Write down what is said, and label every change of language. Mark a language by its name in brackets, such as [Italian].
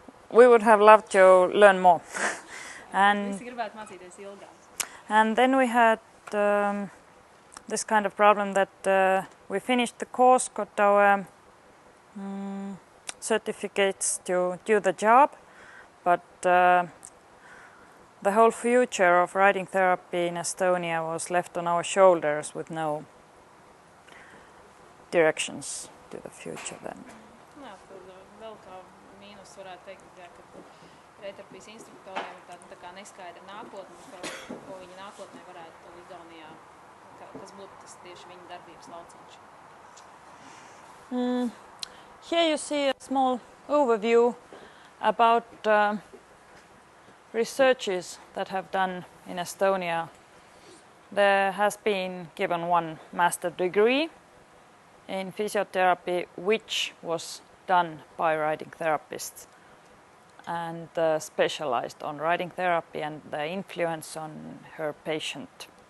[English] We would have loved to learn more. And then we had this kind of problem that we finished the course, got our certificates to do the job, but the whole future of writing therapy in Estonia was left on our shoulders with no directions to the future then. [Latvian] Jā, tad vēl kā mīnus varētu teikt, ka reitterapijas instruktoriem ir tā kā neskaidra nākotne, ko viņi nākotnē varētu Igaunijā, kas būtu tas tieši viņa darbības lauciņš. [English] Here you see a small overview about researches that have done in Estonia. There has been given one master degree in physiotherapy, which was done by writing therapists and specialized on writing therapy and the influence on her patient.